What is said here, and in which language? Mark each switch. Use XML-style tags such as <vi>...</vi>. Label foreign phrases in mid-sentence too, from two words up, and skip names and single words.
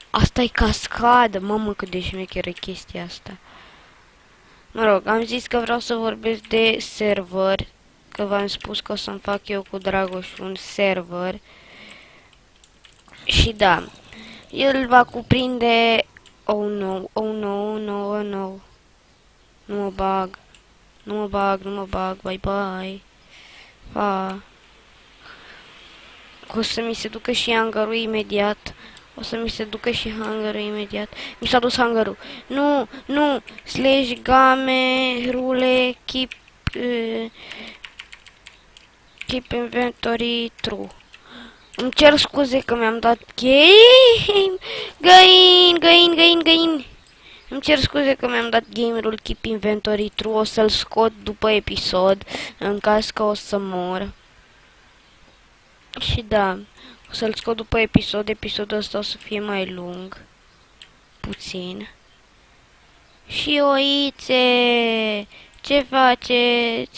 <ro>Asta e cascadă, mamă, cât de șmecher e chestia asta. Mă rog, am zis că vreau să vorbesc de server, că v-am spus că o să-mi fac eu cu Dragoș un server. Și da, el va cuprinde...</ro> <en>Oh no, oh no, oh no, oh no.</en> <ro>Nu mă bag. Nu mă bag,</ro> <en>bye bye.</en> <ro>Pa. O să mi se ducă și hangarul imediat. Mi s-a dus hangarul. Nu,</ro> <en>slash game, rule, keep inventory true.</en> <ro>Îmi cer scuze că mi-am dat găini. Îmi cer scuze că mi-am dat</ro> <en>game rule keep inventory true.</en> <ro>O să-l scot după episod, în caz că o să mor. Și da, o să-l scot după episod. Episodul ăsta o să fie mai lung. Puțin. Și oițe, ce faceți?</ro>